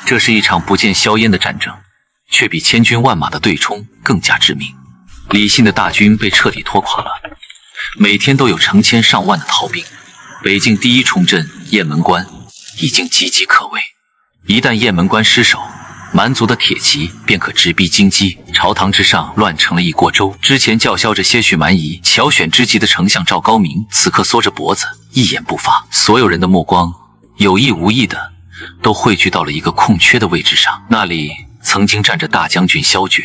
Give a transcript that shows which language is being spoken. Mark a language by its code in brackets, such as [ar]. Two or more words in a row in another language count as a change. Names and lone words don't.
[zh] 這是一場不見硝煙的戰爭，卻比千軍萬馬的對衝更加致命。李信的大軍被徹底拖垮了，每天都有成千上萬的逃兵。北境第一重镇雁門關已經岌岌可危，一旦雁門關失守，蠻族的鐵騎便可直逼京畿。朝堂之上亂成了一鍋粥。之前叫囂着些許蠻夷巧選之極的丞相趙高明，此刻縮着脖子一言不發。所有人的目光有意無意的都匯聚到了一個空缺的位置上，那裡曾經站着大將軍蕭決。